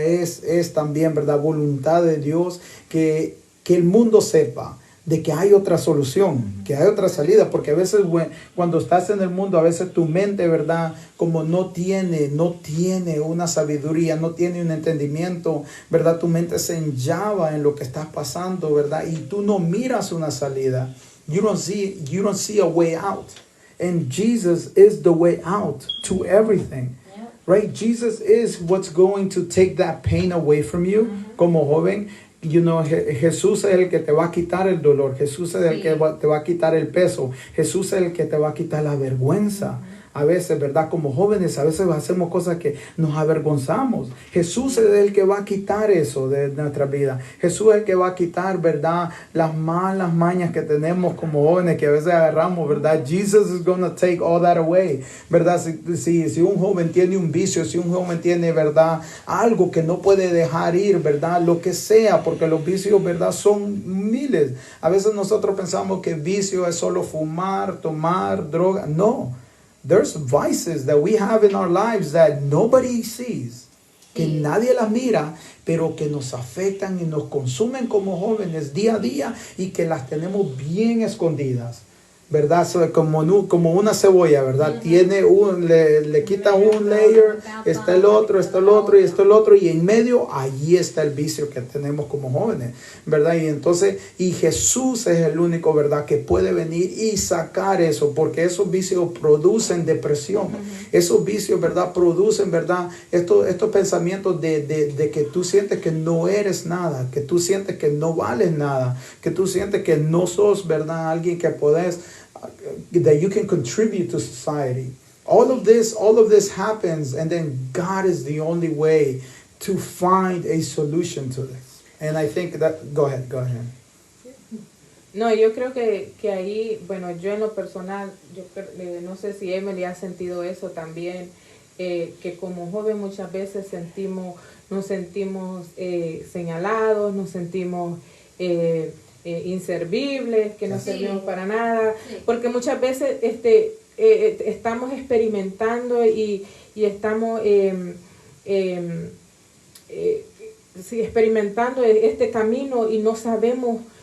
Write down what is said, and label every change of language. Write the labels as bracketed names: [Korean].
[Spanish] Es también, ¿verdad? Voluntad de Dios que el mundo sepa de que hay otra solución, que hay otra salida, porque a veces cuando estás en el mundo, a veces tu mente, ¿verdad? Como no tiene una sabiduría, no tiene un entendimiento, ¿verdad? Tu mente se enllava en lo que estás pasando, ¿verdad? Y tú no miras una salida. [English] You don't see a way out. And Jesus is the way out to everything. Right? Jesus is what's going to take that pain away from you. [Spanish] Como joven, Jesús es el que te va a quitar el dolor. Jesús es el que te va a quitar el peso. Jesús es el que te va a quitar la vergüenza. A veces, ¿verdad? Como jóvenes, a veces hacemos cosas que nos avergonzamos. Jesús es el que va a quitar eso de nuestra vida. Jesús es el que va a quitar, ¿verdad? Las malas mañas que tenemos como jóvenes que a veces agarramos, ¿verdad? [English] Jesus is going to take all that away, [Spanish] ¿verdad? Si un joven tiene un vicio, si un joven tiene, ¿verdad? Algo que no puede dejar ir, ¿verdad? Lo que sea, porque los vicios, ¿verdad? Son miles. A veces nosotros pensamos que vicio es solo fumar, tomar, droga. No. [English] There's vices that we have in our lives that nobody sees, [Spanish] que nadie las mira, pero que nos afectan y nos consumen como jóvenes día a día y que las tenemos bien escondidas, ¿verdad? Como una cebolla, ¿verdad? Tiene le quita un layer, está el otro, y esto el otro, y en medio, allí está el vicio que tenemos como jóvenes, ¿verdad? Y entonces, y Jesús es el único, ¿verdad?, que puede venir y sacar eso, porque esos vicios producen depresión. Esos vicios, ¿verdad?, producen, ¿verdad?, estos pensamientos de que tú sientes que no eres nada, que tú sientes que no vales nada, que tú sientes que no sos, ¿verdad?, alguien que podés, [English] that you can contribute to society. All of this happens, and then God is the only way to find a solution to this. And I think that, go ahead. [Spanish] No, yo creo que ahí, bueno, yo en lo personal, no sé si Emily ha sentido eso también, que como joven muchas veces nos sentimos señalados, nos sentimos inservibles, que no servimos para nada, porque muchas veces estamos experimentando y estamos experimentando este camino y no sabemos.